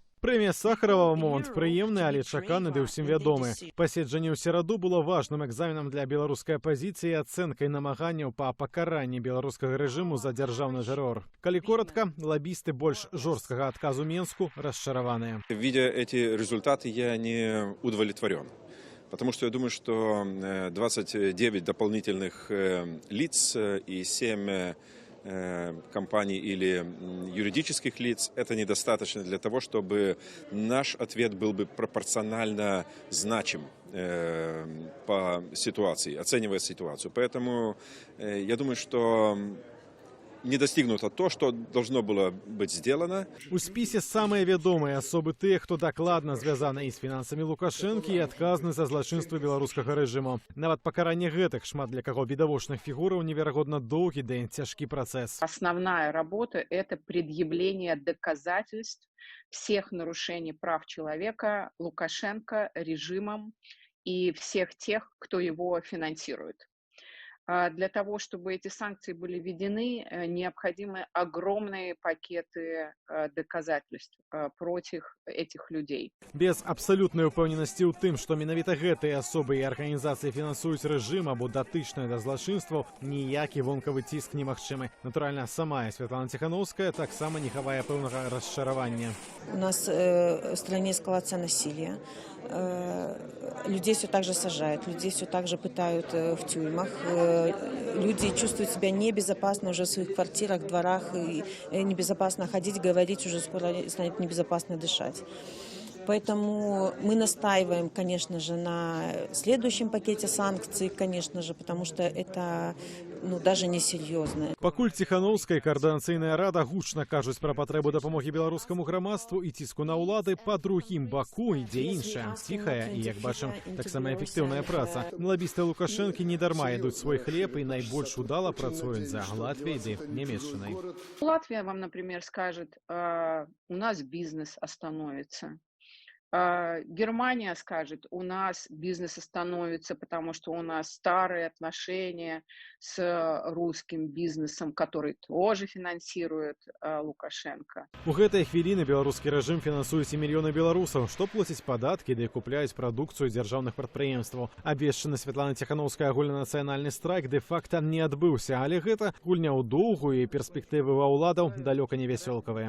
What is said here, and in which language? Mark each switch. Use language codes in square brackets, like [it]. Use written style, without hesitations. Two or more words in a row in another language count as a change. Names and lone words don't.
[be] Прэмія Сахарова момант прыемны, але чаканы ды ўсім вядомы. Паседжанне ў сераду было важным экзаменам для беларускай апазіцыі і ацэнкай намаганняў па пакаранні беларускага рэжыму за дзяржаўны тэрор. Калі коротка, лабісты больш жорсткага адказу Менску расчараваныя. [ru] Видя эти результаты, я не удовлетворен. Потому что я думаю, что 29 дополнительных лиц и 7 компаний или юридических лиц, это недостаточно для того, чтобы наш ответ был бы пропорционально значим по ситуации, оценивая ситуацию. Поэтому я думаю, что не достигнуто то, что должно было быть сделано. [be] У спісе самыя вядомыя асобы тых, хто дакладна звязаны і з фінансамі Лукашэнкі і адказны за злачынствы беларускага рэжыму. Нават пакаранне гэтых шмат для каго відавочных фігураў неверагодна доўгі ды цяжкі працэс. [ru] Основная работа – это предъявление доказательств всех нарушений прав человека Лукашенко режимом и всех тех, кто его финансирует. Для того, чтобы эти санкции были введены, необходимы огромные пакеты доказательств против этих людей. [be] Без абсалютнай упэўненасці ў тым, што менавіта гэтыя асобы і арганізацыі фінансуюць рэжым або датычныя да злачынстваў, ніякі вонкавы ціск немагчымы. Натуральна, сама Святлана Ціханаўская таксама не хавае пэўнага расчаравання. [ru] У нас в стране эскалация насилия. Людей все так же сажают, людей все так же пытают в тюрьмах. Люди чувствуют себя небезопасно уже в своих квартирах, дворах. И небезопасно ходить, говорить, уже скоро станет небезопасно дышать. Поэтому мы настаиваем, конечно же, на следующем пакете санкций, конечно же, потому что это даже несерьезно. [be] Пакуль Ціханаўская каардынацыйная рада гучна кажуць пра патрэбу дапамогі беларускаму грамадству і ціску на ўлады, па другім баку ідзе іншая, ціхая і, як бачым, таксама эфектыўная праца. Лабісты Лукашэнкі не дарма ядуць свой хлеб і найбольш удала працуюць за Латвіяй ды Нямецчынай. [ru] Латвия вам, например, скажет, у нас бизнес остановится. Германия скажет, у нас бизнес остановится, потому что у нас старые отношения с русским бизнесом, который тоже финансирует Лукашенко. [be] У гэтай хвіліны беларускі рэжым фінансуюць і мільёны беларусаў, што плоцяць падаткі ды купляюць прадукцыю дзяржаўных прадпрыемстваў. Абвешчаны Святланы Ціханаўскай агульнанацыянальны страйк дэ-факта не адбыўся, але гэта гульня ў доўгую і перспектывы ва ўладаў далёка не вясёлкавыя.